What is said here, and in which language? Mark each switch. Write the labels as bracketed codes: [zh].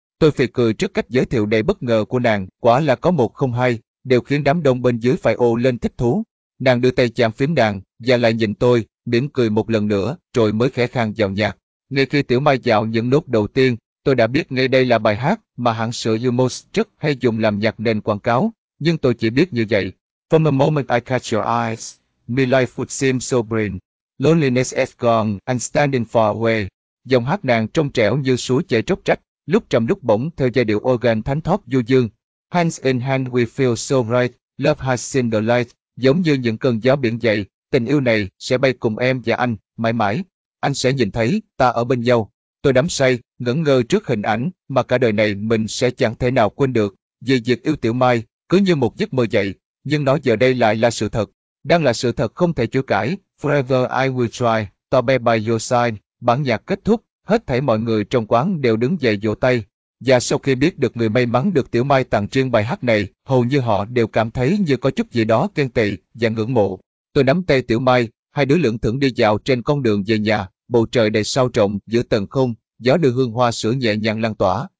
[vi] Tôi phì cười trước cách giới thiệu đầy bất ngờ của nàng, quả là có một không hai, đều khiến đám đông bên dưới phải ồ lên thích thú. Nàng đưa tay chạm phím đàn, và lại nhìn tôi, mỉm cười một lần nữa, rồi mới khẽ khàng vào nhạc. Ngay khi Tiểu Mai dạo những nốt đầu tiên, tôi đã biết ngay đây là bài hát mà hãng sữa Humos rất hay dùng làm nhạc nền quảng cáo, nhưng tôi chỉ biết như vậy. [en] From the moment I catch your eyes, my life would seem so brilliant. Loneliness is gone, and standing far away. [vi] Giọng hát nàng trong trẻo như suối chảy róc rách, lúc trầm lúc bổng theo giai điệu organ thánh thót du dương. [en] Hands in hand we feel so right, love has seen the light. [vi] Giống như những cơn gió biển dậy, tình yêu này sẽ bay cùng em và anh, mãi mãi. Anh sẽ nhìn thấy, ta ở bên nhau. Tôi đắm say, ngẩn ngơ trước hình ảnh mà cả đời này mình sẽ chẳng thể nào quên được. Vì việc yêu Tiểu Mai, cứ như một giấc mơ vậy, nhưng nó giờ đây lại là sự thật. Đang là sự thật không thể chối cãi. [en] Forever I will try, to be by your side. [vi] Bản nhạc kết thúc, hết thảy mọi người trong quán đều đứng dậy vỗ tay. Và sau khi biết được người may mắn được Tiểu Mai tặng riêng bài hát này, hầu như họ đều cảm thấy như có chút gì đó ghen tị và ngưỡng mộ. Tôi nắm tay Tiểu Mai, hai đứa lững thững đi dạo trên con đường về nhà, bầu trời đầy sao rộng giữa tầng không, gió đưa hương hoa sữa nhẹ nhàng lan tỏa.